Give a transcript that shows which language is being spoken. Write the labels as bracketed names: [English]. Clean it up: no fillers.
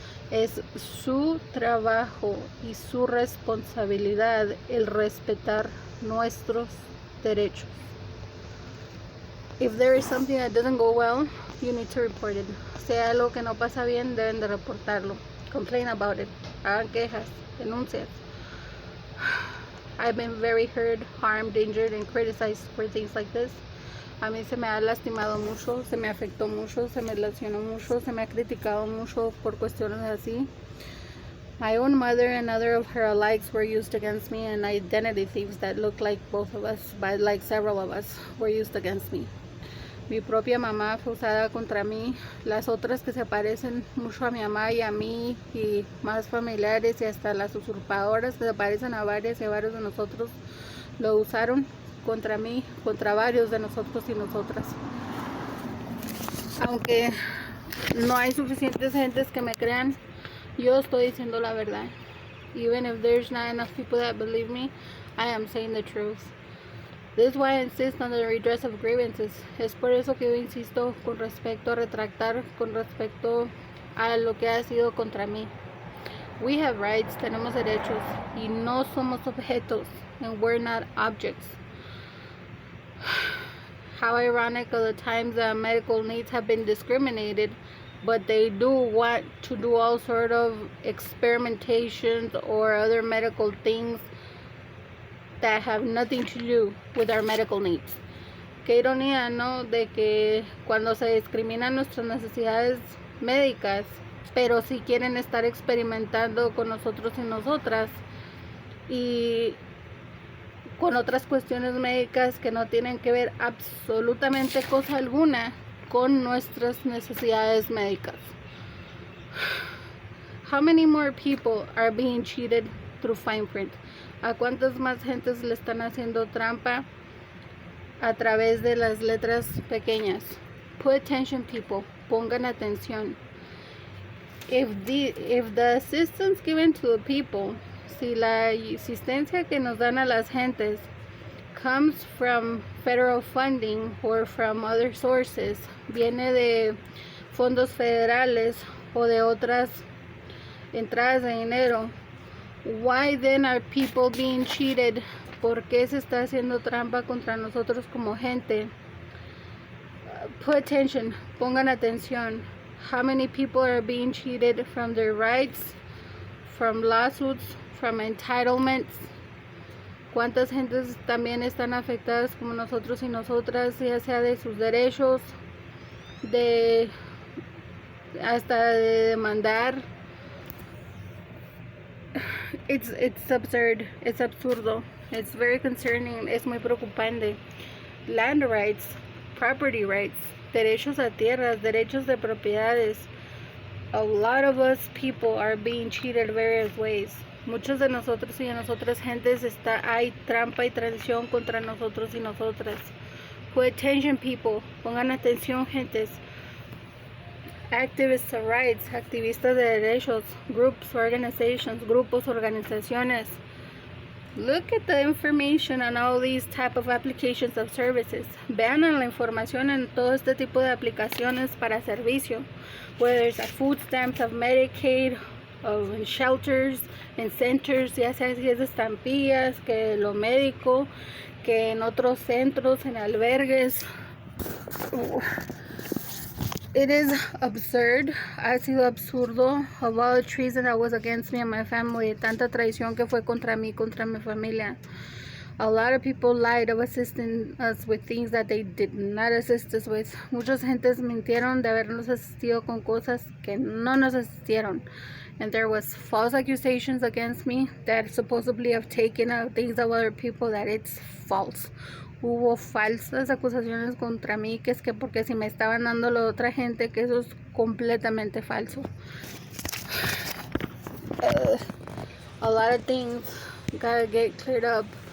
[Spanish] Es su trabajo y su responsabilidad el respetar nuestros derechos. [English] If there is something that doesn't go well, you need to report it. [Spanish] Si hay algo que no pasa bien, deben de reportarlo. [English] Complain about it. [Spanish] Hagan quejas, denuncias. [English] I've been very hurt, harmed, injured, and criticized for things like this. [Spanish] A mí se me ha lastimado mucho, se me afectó mucho, se me lesionó mucho, se me ha criticado mucho por cuestiones así. [English] My own mother and other of her alikes were used against me, and identity thieves that look like both of us, but like several of us, were used against me. [Spanish] Mi propia mamá fue usada contra mí, las otras que se parecen mucho a mi mamá y a mí, y más familiares y hasta las usurpadoras que se parecen a varias y a varios de nosotros, lo usaron contra mí, contra varios de nosotros y nosotras. Aunque no hay suficientes gentes que me crean, yo estoy diciendo la verdad. [English] Even if there's not enough people that believe me, I am saying the truth. This is why I insist on the redress of grievances. [Spanish] Es por eso que yo insisto con respecto a retractar, con respecto a lo que ha sido contra mí. [English] We have rights, [Spanish] tenemos derechos, y no somos objetos, [English] and we're not objects. How ironic of the times that medical needs have been discriminated, but they do want to do all sort of experimentations or other medical things that have nothing to do with our medical needs. [Spanish] Qué ironía, ¿no? De que cuando se discriminan nuestras necesidades médicas, pero sí quieren estar experimentando con nosotros y nosotras y con otras cuestiones médicas que no tienen que ver absolutamente cosa alguna con nuestras necesidades médicas. [English] How many more people are being cheated through fine print? [Spanish] ¿A cuántas más gentes le están haciendo trampa a través de las letras pequeñas? [English] Put attention, people. [Spanish] Pongan atención. [English] If the assistance given to the people, [Spanish] si la asistencia que nos dan a las gentes [English] comes from federal funding or from other sources, [Spanish] viene de fondos federales o de otras entradas de dinero, [English] why then are people being cheated? [Spanish] ¿Por qué se está haciendo trampa contra nosotros como gente? [English] Put attention, [Spanish] pongan atención. [English] How many people are being cheated from their rights, from lawsuits, from entitlements? [Spanish] ¿Cuántas gentes también están afectadas como nosotros y nosotras, ya sea de sus derechos, hasta de demandar? [English] It's absurd, it's absurdo, it's very concerning, [Spanish] es muy preocupante. [English] Land rights, property rights, [Spanish] derechos a tierras, derechos de propiedades. [English] A lot of us people are being cheated various ways. [Spanish] Muchos de nosotros y de nosotras gentes hay trampa y traición contra nosotros y nosotras. [English] Put attention people, [Spanish] pongan atención gentes. [English] Activists of rights, [Spanish] activistas de derechos, [English] groups, organizations, [Spanish] grupos, organizaciones. [English] Look at the information on all these type of applications of services. [Spanish] Vean la información en todo este tipo de aplicaciones para servicio. [English] Whether it's food stamps, of Medicaid, of shelters, en centers, [Spanish] ya sea si es de estampillas, que lo médico, que en otros centros, en albergues. [English] It is absurd, [Spanish] ha sido absurdo, [English] of all the treason that was against me and my family, [Spanish] tanta traición que fue contra mí, contra mi familia. [English] A lot of people lied of assisting us with things that they did not assist us with. [Spanish] Muchas gentes mintieron de habernos asistido con cosas que no nos asistieron. [English] And there was false accusations against me that supposedly have taken out things of other people that it's false. [Spanish] Hubo falsas acusaciones contra mí, que es que porque si me estaban dando lo de otra gente, que eso es completamente falso. [English] A lot of things gotta get cleared up.